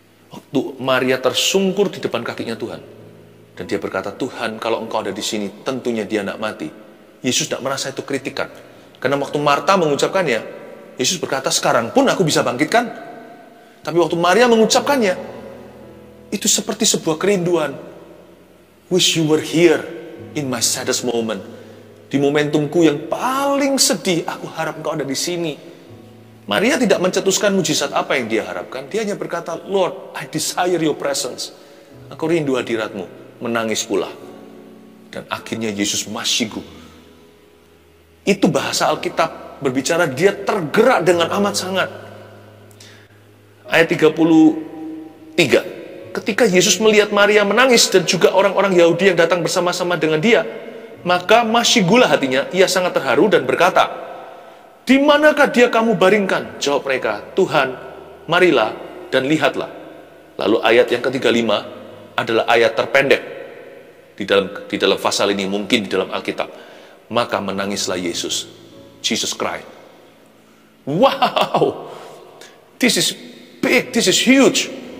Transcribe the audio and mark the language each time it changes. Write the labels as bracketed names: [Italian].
[Indonesian] Waktu Maria tersungkur di depan kakinya Tuhan, dan dia berkata, Tuhan, kalau engkau ada di sini, tentunya dia tidak mati. Yesus tidak merasa itu kritikan. Karena waktu Marta mengucapkannya, Yesus berkata, sekarang pun aku bisa bangkitkan. Tapi waktu Maria mengucapkannya, itu seperti sebuah kerinduan. [English] Wish you were here in my saddest moment. [Indonesian] Di momentumku yang paling sedih, aku harap engkau ada di sini. Maria tidak mencetuskan mujizat apa yang dia harapkan. Dia hanya berkata, [English] Lord, I desire your presence. [Indonesian] Aku rindu hadiratmu. Menangis pula. Dan akhirnya Yesus masyigu. Itu bahasa Alkitab berbicara dia tergerak dengan amat sangat. Ayat 33. Ketika Yesus melihat Maria menangis dan juga orang-orang Yahudi yang datang bersama-sama dengan dia, maka masyigulah hatinya, ia sangat terharu dan berkata, di manakah dia kamu baringkan? Jawab mereka, Tuhan, marilah dan lihatlah. Lalu ayat yang ke-35 adalah ayat terpendek di dalam pasal ini, mungkin di dalam Alkitab. Maka menangislah Yesus. [English] Jesus cried. Wow, this is big, this is huge.